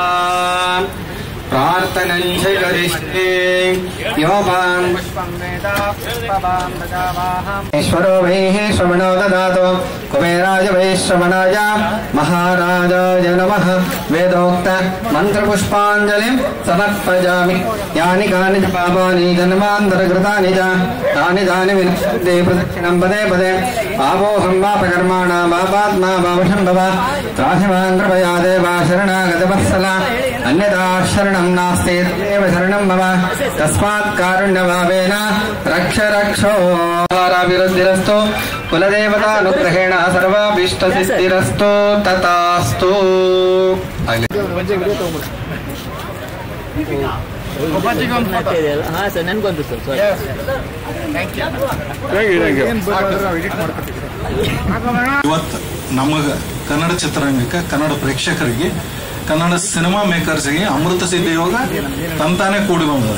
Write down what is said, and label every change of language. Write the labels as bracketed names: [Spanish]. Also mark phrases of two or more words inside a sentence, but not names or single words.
[Sanskrit] ಪ್ರಾರ್ಥನಂಚ ಕರಿಷ್ಯೆ ಯೋಪಾನ್ ಪುಷ್ಪಂ ವೇದ ಪುಷ್ಪವಾಂ ಪ್ರಜಾವಾಹಂ. ಈಶ್ವರೋ ವೈ ಶ್ರವಣೋ ದದಾತು ಕುಬೇರಾಯ ವೈ ಶ್ರವಣಾಯ ಮಹಾರಾಜಾಯ ನಮಃ. ವೇದೋಕ್ತ ಮಂತ್ರಪುಷ್ಪಾಂಜಲಿಂ ಸಮರ್ಪಯಾಮಿ. ಯಾನಿ ಕಾನಿ ಚ ಪಾಪಾನಿ ಜನ್ಮಾಂತರಕೃತಾನಿ ಚ ತಾನಿ ತಾನಿ ವಿನಶ್ಯಂತಿ ಪ್ರದಕ್ಷಿಣಂ ಪದೇ ಪದೇ. ಆವೋಹಂ ಪಾಪಕರ್ಮಾಣಾಂ ಪಾಪಾತ್ಮಾ ಪಾಪಶಂಭವ. ತ್ರಾಹಿ ಮಾಂ ಕೃಪಯಾ ದೇವ ಶರಣಾಗತ ವತ್ಸಲ. ಅನ್ಯಥಾ ಶರಣಂ ನಾಸ್ತಿ ತದೇವ ಶರಣಂ ಮಮ. ತಸ್ಮಾತ್ ಕಾರುಣ್ಯಭಾವೇನ ರಕ್ಷ ರಕ್ಷೋ. ಅಭಿವೃದ್ಧಿರಸ್ತು ಕುಲದೇವತಾನುಗ್ರಹೇಣ ಸರ್ವಾಭೀಷ್ಟಸಿದ್ಧಿರಸ್ತು ತಥಾಸ್ತು. [Kannada] ಇವತ್ತು ನಮಗೆ ಕನ್ನಡ ಚಿತ್ರರಂಗಕ್ಕೆ, ಕನ್ನಡ ಪ್ರೇಕ್ಷಕರಿಗೆ, ಕನ್ನಡ [English] cinema makers [Kannada] ಅಮೃತ ಸಿದ್ಧಿ ಯೋಗ ತಂತಾನೆ ಕೂಡಿ ಬಂದದ.